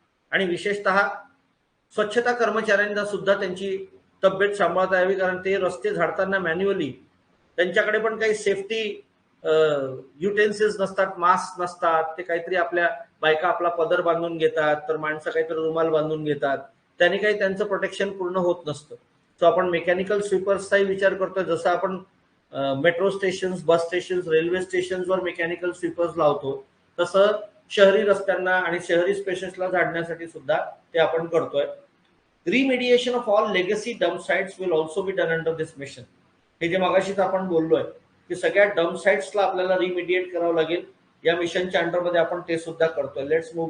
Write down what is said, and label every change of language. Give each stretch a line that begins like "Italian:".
Marathi: आणि विशेषतः स्वच्छता कर्मचाऱ्यांना सुद्धा त्यांची तब्येत सांभाळता यावी, कारण ते रस्ते झाडताना मॅन्युअली त्यांच्याकडे पण काही सेफ्टी युटेन्सिल्स नसतात, मास्क नसतात, ते काहीतरी आपल्या बायका आपला पदर बांधून घेतात, तर माणसं काहीतरी रुमाल बांधून घेतात, त्याने काही त्यांचं प्रोटेक्शन पूर्ण होत नसतं. सो आपण मेकॅनिकल स्वीपर्सचाही विचार करतोय. जसं आपण मेट्रो स्टेशन्स, बस स्टेशन्स, रेल्वे स्टेशन्सवर मेकॅनिकल स्वीपर्स लावतो, तसं शहरी रस्त्यांना आणि शहरी स्पेसेसला झाडण्यासाठी सुद्धा ते आपण करतोय.
English: Remediation of all legacy dump sites will also be done under this mission.
Marathi: हे जे मगाशीच आपण बोललोय की सगळ्या डम्प साइट्सला आपल्याला रिमेडिएट करावं लागेल, या मिशनच्या अंडरमध्ये आपण ते सुद्धा करतोय.
English: let's move